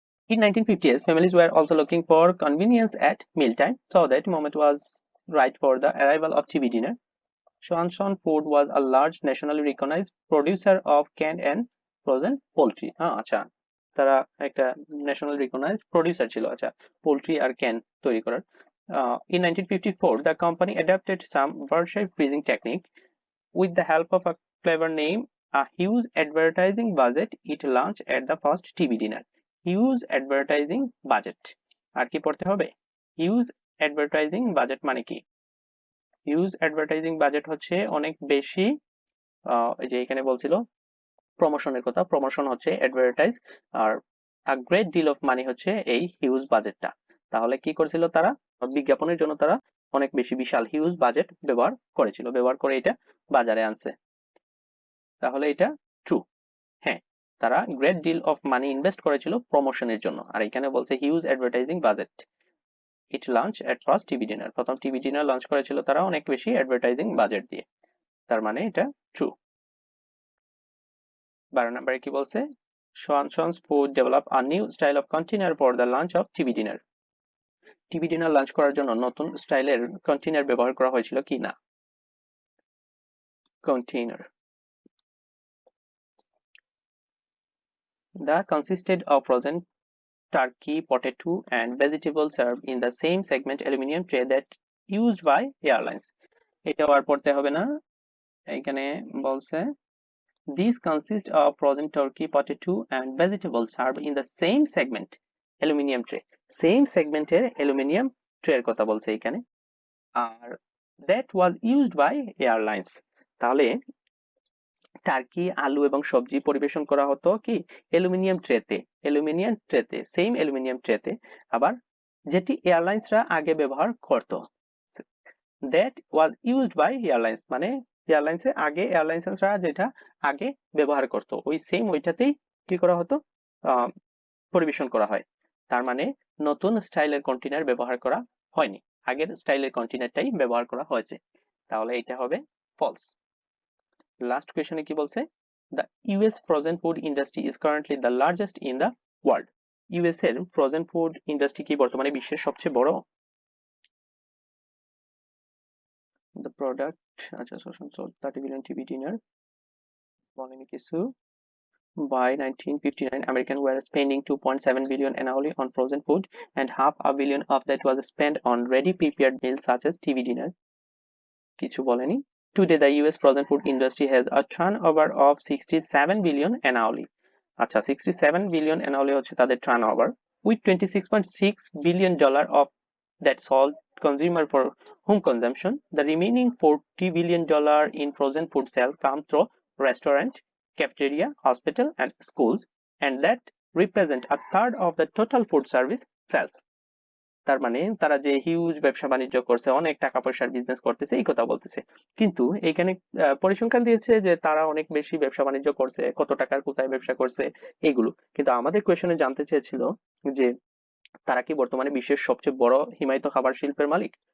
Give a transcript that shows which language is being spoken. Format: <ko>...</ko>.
<en>In 1950s, families were also looking for convenience at mealtime, so that moment was right for the arrival of TV dinner. Swanson Food was a large nationally recognized producer of canned and frozen poultry.</en> <bn>আচ্ছা তারা একটা national recognised producer ছিল, আচ্ছা poultry আর can তৈরি করার।</bn> <en>In 1954, the company adopted some Versailles freezing technique. With the help of a clever name, a huge advertising budget, it launched at the first TV dinner. Huge advertising budget.</en> <bn>আর কি পড়তে হবে?</bn> <en>Huge advertising budget</en> <bn>মানে কি? Huge advertising budget হচ্ছে অনেক বেশি, যে এখানে বলছিল প্রমোশনের কথা, প্রমোশন হচ্ছে advertise, আর</bn> <en>a great deal of money</en> <bn>হচ্ছে এই হিউজ বাজেটটা। তাহলে কি করেছিল তারা? বিজ্ঞাপনের জন্য তারা অনেক বেশি বিশাল হিউজ বাজেট ব্যবহার করেছিল, ব্যবহার করে এটা বাজারে আনছে। তাহলে এটা ট্রু। হ্যাঁ, তারা great deal of money invest করেছিল প্রমোশনের জন্য। আর এখানে বলছে huge advertising budget, it launch at first TV dinner, প্রথম টিভি ডিনার লঞ্চ করেছিল তারা অনেক বেশি অ্যাডভার্টাইজিং বাজেট দিয়ে। তার মানে এটা ট্রু। 12 নম্বরে কি বলছে?</bn> <en>Swanson's Food develop a new style of container for the launch of TV dinner.</en> <bn>TV dinner launch করার জন্য নতুন স্টাইলের কন্টেইনার ব্যবহার করা হয়েছিল কি না?</bn> <en>Container that consisted of frozen turkey, potato and vegetables served in the same segment aluminum tray that used by airlines.</en> <bn>এটা আর পড়তে হবে না, এখানে বলছে</bn> <en>these consist of frozen turkey, potato and vegetables served in the same segment aluminum tray.</en> <bn>Same সেগমেন্টের aluminium ট্রের কথা বলছে এখানে। আর</bn> <en>that was used by airlines,</en> <bn>তাহলে টার্কি, আলু এবং সবজি পরিবেশন করা হতো কি অ্যালুমিনিয়াম ট্রেতে, অ্যালুমিনিয়াম ট্রেতে, সেম অ্যালুমিনিয়াম ট্রেতে, আবার যেটি এয়ারলাইন্সরা আগে ব্যবহার করত।</bn> <en>that was used by airlines</en> <bn>মানে এয়ারলাইন্সে আগে, এয়ারলাইন্সরা যেটা আগে ব্যবহার করত ওই সেম ওইটাতেই কি করা হতো, পরিবেশন করা হয়। তার মানে নতুন স্টাইলের কন্টেইনার ব্যবহার করা হয়নি, আগের স্টাইলের কন্টেইনারটাই ব্যবহার করা হয়েছে। তাহলে এটা হবে ফলস। লাস্ট কোয়েশ্চনে কি বলছে?</bn> <en>The US frozen food industry is currently the largest in the world.</en> <bn>US এর ফ্রোজেন ফুড ইন্ডাস্ট্রি কি বর্তমানে বিশ্বের সবচেয়ে বড়?</bn> <en>the product, আচ্ছা, sold 30 billion TV dinner</en> <bn>বলেনি কিছু।</bn> <en>By 1959, Americans were spending 2.7 billion annually on frozen food, and $500 million of that was spent on ready-prepared meals such as TV dinner.</en> <bn>কিছু বলেনি।</bn> <en>Today, the US frozen food industry has a turnover of 67 billion annually. আচ্ছা, 67 billion annually</en> <bn>হচ্ছে তাদের</bn> <en>turnover, with $26.6 billion of that sold consumer for home consumption. The remaining $40 billion in frozen food sales come through restaurant, cafeteria, hospital, and schools, and that represent a third of the total food service sales.</en> <bn>তার মানে তারা যে huge ব্যবসা বাণিজ্য করছে, অনেক টাকা পয়সার বিজনেস করতেছে এই কথা বলতেছে। কিন্তু এইখানে পরিসংখ্যান দিয়েছে যে তারা অনেক বেশি ব্যবসা বাণিজ্য করছে, কত টাকার কোথায় ব্যবসা করছে এগুলো। কিন্তু আমাদের কোয়েশনে জানতে চেয়েছিল যে তারা কি বর্তমানে বিশ্বের সবচেয়ে বড় হিমায়িত খাবার শিল্পের মালিক।</bn>